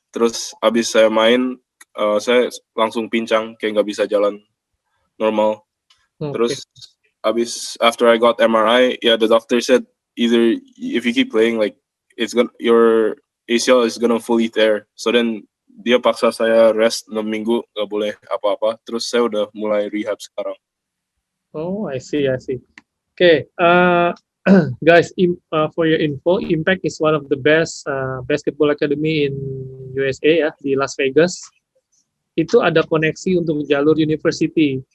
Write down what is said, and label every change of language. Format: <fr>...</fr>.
<id>Terus abis saya main, saya langsung pincang, kayak nggak bisa jalan normal.</id> <en>Okay.</en> <id>Terus</id> <en>after I got MRI, the doctor said either if you keep playing, like your ACL is gonna fully tear. So then</en> <id>dia paksa saya rest 6 minggu, nggak boleh apa-apa. Terus saya udah mulai rehab sekarang.</id> <en>Oh, I see. Okay, guys, for your info, Impact is one of the best basketball academy in USA</en> <id>ya, di Las Vegas. Itu ada koneksi untuk jalur university.</id>